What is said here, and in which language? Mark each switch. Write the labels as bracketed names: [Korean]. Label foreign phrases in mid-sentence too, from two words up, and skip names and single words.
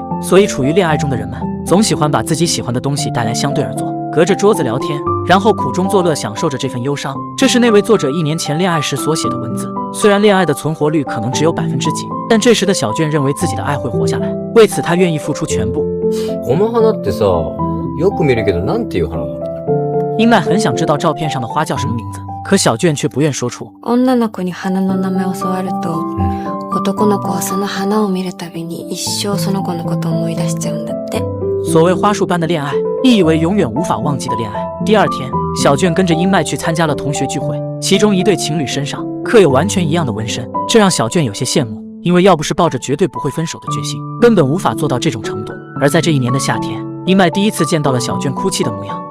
[Chinese] 所以处于恋爱中的人们，总喜欢把自己喜欢的东西带来相对而坐，隔着桌子聊天，然后苦中作乐，享受着这份忧伤。这是那位作者1年前恋爱时所写的文字。虽然恋爱的存活率可能只有几%，但这时的小卷认为自己的爱会活下来，为此他愿意付出全部。 [Japanese] この花ってさ、よく見るけどなんていう花なの？ [Chinese] 英麦很想知道照片上的花叫什么名字，可小卷却不愿说出。 [Japanese] 女の子に花の名前を教わると、男の子はその花を見るたびに一生その子のことを思い出しちゃうんだって。 [Chinese] 所谓花束般的恋爱，意以为永远无法忘记的恋爱。第2天，小卷跟着英麦去参加了同学聚会，其中一对情侣身上刻有完全一样的纹身，这让小卷有些羡慕，因为要不是抱着绝对不会分手的决心，根本无法做到这种程度。而在这1年的夏天，英麦第一次见到了小卷哭泣的模样。